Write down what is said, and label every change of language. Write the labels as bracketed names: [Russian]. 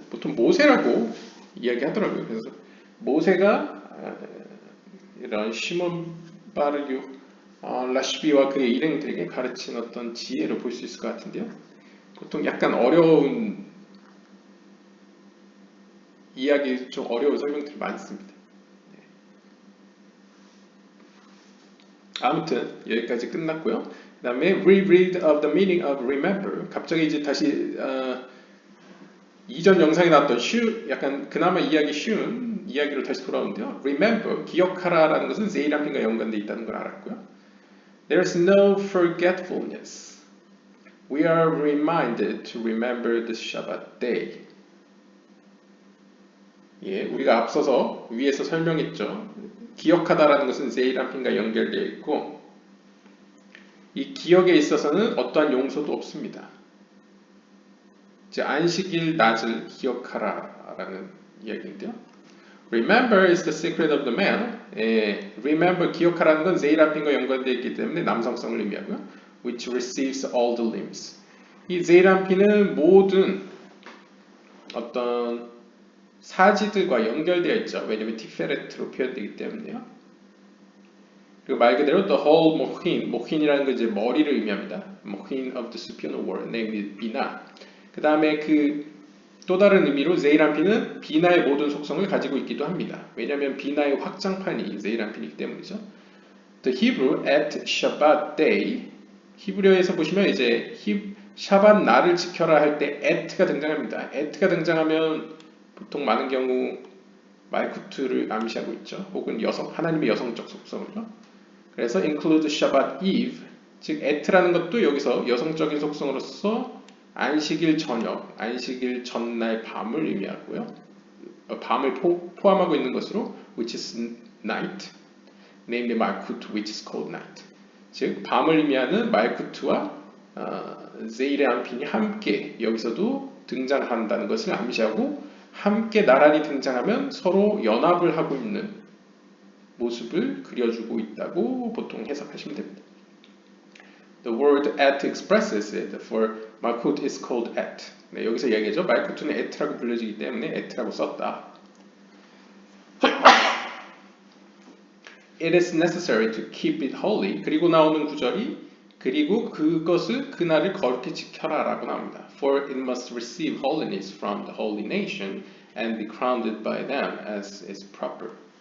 [Korean] 보통 모세라고 이야기하더라고요. 그래서 모세가 이런 시몬 바르유 라시비와 그의 일행들에게 가르친 어떤 지혜를 볼 수 있을 것 같은데요. 보통 약간 어려운 이야기, 좀 어려운 설명들이 많습니다. 아무튼 여기까지 끝났고요. 그 다음에 [English] reread of the meaning of remember. [Korean] 갑자기 이제 다시 이전 영상에 나왔던 약간 그나마 이야기 쉬운 이야기로 다시 돌아오는데요. remember, 기억하라라는 것은 제이람핀과 연관되어 있다는 걸 알았고요. [English] There's no forgetfulness. We are reminded to remember the Shabbat day. [Korean] 예, 우리가 앞서서 위에서 설명했죠. 기억하다라는 것은 제이람핀과 연결되어 있고 이 기억에 있어서는 어떠한 용서도 없습니다. 즉 안식일 낮을 기억하라라는 이야기인데요. [English] Remember is the secret of the man. [Korean] remember 기억하라는 건 제이람핀과 연관되어 있기 때문에 남성성을 의미하고요. [English] Which receives all the limbs. [Korean] 이 제이람핀은 모든 어떤 사지들과 연결되어 있죠. 왜냐하면 티페레트로 표현되기 때문에요. 그리고 말 그대로 [English] the whole [Korean] 모힌, 모힌이라는 건 이제 머리를 의미합니다. [English] 모힌 of the supernal world, namely 비나. [Korean] 그 다음에 또 다른 의미로 제이람핀은 비나의 모든 속성을 가지고 있기도 합니다. 왜냐하면 비나의 확장판이 제이람핀이기 때문이죠. [English] The Hebrew at Shabbat day. [Korean] 히브리어에서 보시면 이제 샤밧 날을 지켜라 할 때 at가 등장합니다. at가 등장하면 보통 많은 경우 말쿠트를 암시하고 있죠. 혹은 하나님의 여성적 속성을요. 그래서 [English] include Shabbat eve, [Korean] 즉 at라는 것도 여기서 여성적인 속성으로서 안식일 저녁, 안식일 전날 밤을 의미하고요. 밤을 포함하고 있는 것으로 [English] which is night, namely 말쿠트 which is called night. [Korean] 즉 밤을 의미하는 말쿠트와 제이람핀이 함께 여기서도 등장한다는 것을 암시하고 함께 나란히 등장하면 서로 연합을 하고 있는 모습을 그려주고 있다고 보통 해석하시면 됩니다. [English] The word at expresses it, for 말쿠트 is called at. [Korean] 네, 여기서 이야기하죠. 말쿠트는 at라고 불려지기 때문에 at라고 썼다. [English] It is necessary to keep it holy. [Korean] 그리고 나오는 구절이 그리고 그날을 거룩히 지켜라 라고 나옵니다. [English] For it must receive holiness from the holy nation and be crowned by them as is proper.